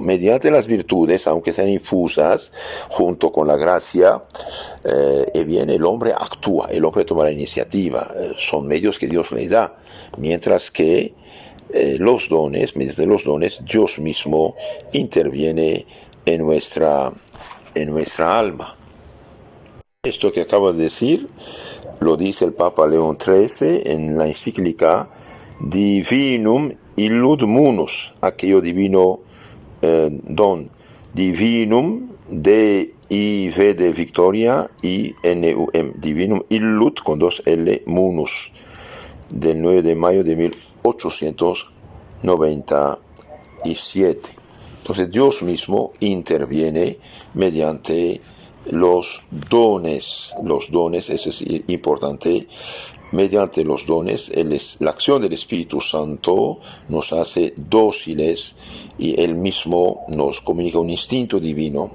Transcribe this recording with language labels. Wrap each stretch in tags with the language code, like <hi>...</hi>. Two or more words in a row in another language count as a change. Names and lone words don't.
<es>Mediante las virtudes, aunque sean infusas, junto con la gracia, el hombre actúa, el hombre toma la iniciativa, son medios que Dios le da, mientras que mediante los dones, Dios mismo interviene en nuestra alma. Esto que acabo de decir, lo dice el Papa León XIII en la encíclica Divinum illud munus, aquello divino don, divinum de I-V de Victoria y N-U-M, divinum illud con 2 L munus, del 9 de mayo de 1897. Entonces Dios mismo interviene mediante los dones, eso es importante. Mediante los dones, la acción del Espíritu Santo nos hace dóciles y Él mismo nos comunica un instinto divino.</es>